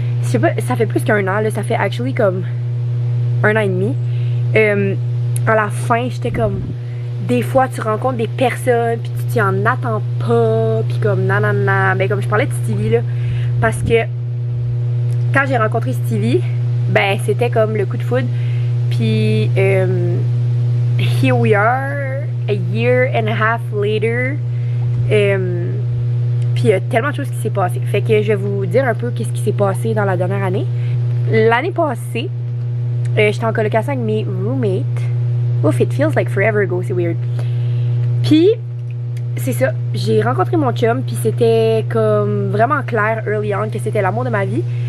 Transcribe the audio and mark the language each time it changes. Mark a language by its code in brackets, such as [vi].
[fr] Je sais pas, ça fait plus qu'1 an, là, ça fait actually comme 1 an et demi. À la fin, j'étais comme, des fois tu rencontres des personnes puis tu t'y en attends pas, puis comme nanana. Ben comme je parlais de Stevie là, parce que quand j'ai rencontré Stevie, ben c'était comme le coup de foudre. Puis [en] here we are, a year and a half later. [fr] Puis il y a tellement de choses qui s'est passé. Fait que je vais vous dire un peu qu'est-ce qui s'est passé dans la dernière année. L'année passée, j'étais en colocation avec mes roommates. Ouf, [en] it feels like forever ago, [fr] c'est weird. Puis c'est ça, j'ai rencontré mon chum, puis c'était comme vraiment clair [en] early on [fr] que c'était l'amour de ma vie.